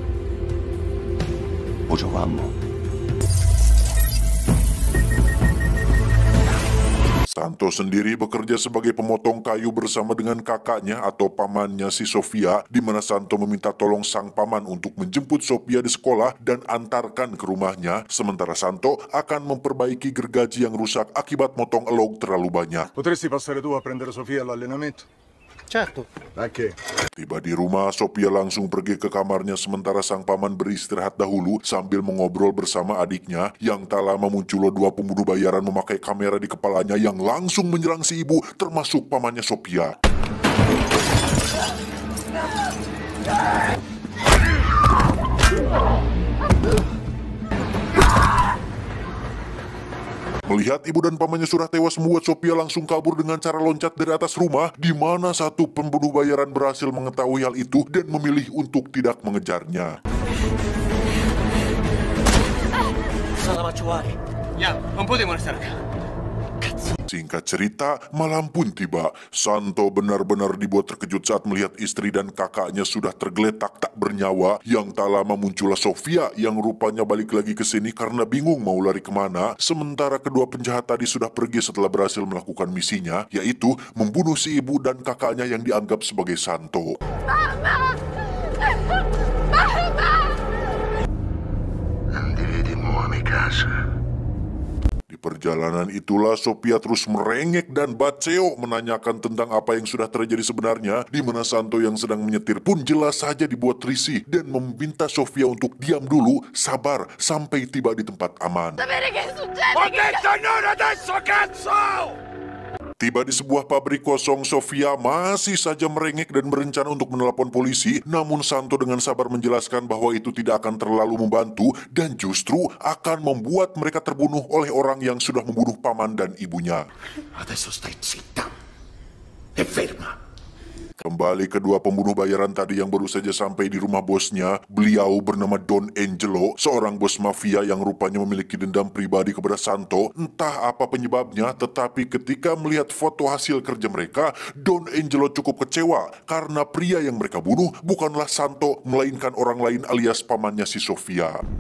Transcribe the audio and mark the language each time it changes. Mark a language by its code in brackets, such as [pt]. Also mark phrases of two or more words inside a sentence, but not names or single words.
[id] Santo sendiri bekerja sebagai pemotong kayu bersama dengan kakaknya atau pamannya si Sofia, di mana Santo meminta tolong sang paman untuk menjemput Sofia di sekolah dan antarkan ke rumahnya, sementara Santo akan memperbaiki gergaji yang rusak akibat motong elog terlalu banyak. [it] Potresti passare tu a prendere Sofia all'allenamento? Certo. Perché? [id] Tiba di rumah, Sofia langsung pergi ke kamarnya sementara sang paman beristirahat dahulu sambil mengobrol bersama adiknya, yang tak lama muncullah dua pembunuh bayaran memakai kamera di kepalanya yang langsung menyerang si ibu termasuk pamannya Sofia. Melihat ibu dan pamannya sudah tewas, membuat Sofia langsung kabur dengan cara loncat dari atas rumah, di mana satu pembunuh bayaran berhasil mengetahui hal itu dan memilih untuk tidak mengejarnya. Selamat cuari. [it] Ya, non potevo restare qua. [id] Singkat cerita, malam pun tiba. Santo benar-benar dibuat terkejut saat melihat istri dan kakaknya sudah tergeletak tak bernyawa. Yang tak lama muncullah Sofia yang rupanya balik lagi ke sini karena bingung mau lari kemana. Sementara kedua penjahat tadi sudah pergi setelah berhasil melakukan misinya, yaitu membunuh si ibu dan kakaknya yang dianggap sebagai Santo. [it] Mama! Mama! Andremo a casa. [id] perjalanan itulah Sofia terus merengek dan baceo menanyakan tentang apa yang sudah terjadi sebenarnya, di mana Santo yang sedang menyetir pun jelas saja dibuat risih dan meminta Sofia untuk diam dulu, sabar sampai tiba di tempat aman. [it] Sapere che succede? Ho detto non adesso, cazzo! [id] Tiba di sebuah pabrik kosong, Sofia masih saja merengek dan berencana untuk menelepon polisi, namun Santo dengan sabar menjelaskan bahwa itu tidak akan terlalu membantu dan justru akan membuat mereka terbunuh oleh orang yang sudah membunuh paman dan ibunya. [it] Adesso stai zitta e ferma. [id] Kembali kedua pembunuh bayaran tadi yang baru saja sampai di rumah bosnya. Beliau bernama Don Angelo, seorang bos mafia yang rupanya memiliki dendam pribadi kepada Santo. Entah apa penyebabnya, tetapi ketika melihat foto hasil kerja mereka, Don Angelo cukup kecewa karena pria yang mereka bunuh bukanlah Santo, melainkan orang lain alias pamannya si Sofia.